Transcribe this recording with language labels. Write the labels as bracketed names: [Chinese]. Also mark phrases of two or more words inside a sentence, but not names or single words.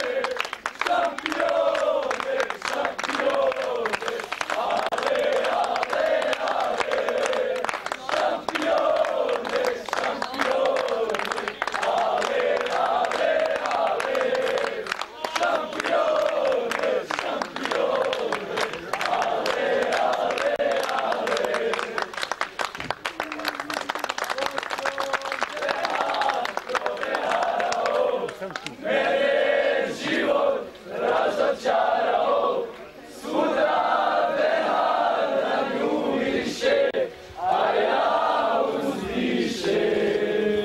[Bosnian] šampione, šampione, ale, ale, ale, šampione, šampione, ale, ale, ale, šampione, šampione, ale, ale, ale. Mene život razočarao, sutra behar na nju miriše, a ja uzdišem.